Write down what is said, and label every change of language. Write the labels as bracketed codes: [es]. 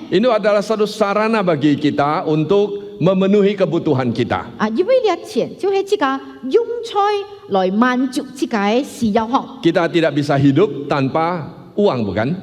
[id] Ini adalah satu sarana bagi kita untuk memenuhi kebutuhan kita. [yue] 因為呢錢就係這個用財來滿足這個需要項。 [id] Kita tidak bisa hidup tanpa uang, bukan?